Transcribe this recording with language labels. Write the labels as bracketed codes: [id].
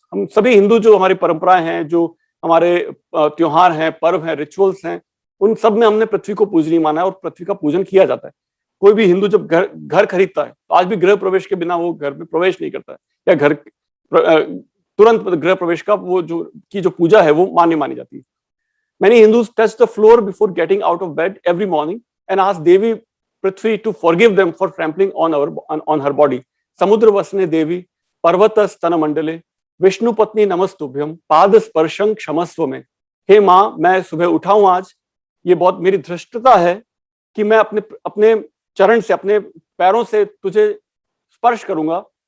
[hi] हम सभी हिंदू जो हमारी परंपराएं हैं, जो हमारे त्योहार हैं, पर्व हैं, रिचुअल्स हैं, उन सब में हमने पृथ्वी को पूजनीय माना है और पृथ्वी का पूजन किया जाता है. कोई भी हिंदू जब घर खरीदता है तो आज भी गृह प्रवेश के बिना वो घर में प्रवेश नहीं करता है, या तुरंत गृह प्रवेश का वो जो पूजा है वो मानी जाती है. [en] Many Hindus touch the floor before getting out of bed every morning and ask Devi Prithvi to forgive them for trampling on her body. [sa] Samudra vasne Devi, Parvata stana mandale, Vishnu पत्नी नमस्तुभ्यम, पाद स्पर्शं क्षमस्व में। [hi] हे माँ, मैं सुबह उठा हूं आज, ये बहुत मेरी धृष्टता है कि मैं अपने अपने चरण से, अपने पैरों से तुझे स्पर्श करूंगा।